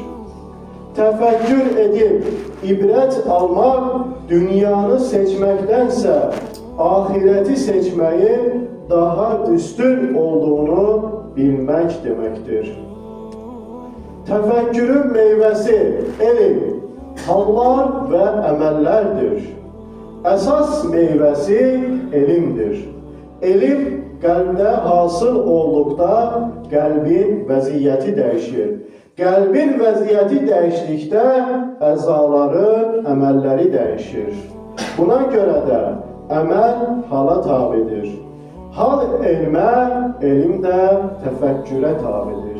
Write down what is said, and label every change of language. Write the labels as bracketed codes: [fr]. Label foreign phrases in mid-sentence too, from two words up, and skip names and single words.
[tr] Tefekkür edip ibret almak dünyanı seçmektense ahireti seçmeyi daha üstün olduğunu bilmek demektir. Tefekkürün meyvesi ilim, hallar ve emellerdir. Esas meyvesi ilimdir. [az] İlim qəlbdə hasıl olduqda qəlbin vəziyyəti dəyişir. Qəlbin vəziyyəti dəyişdikdə əzaların əməlləri dəyişir. Buna görə də əməl hala tabidir. Hal elmə, elm də təfəkkürə tabidir.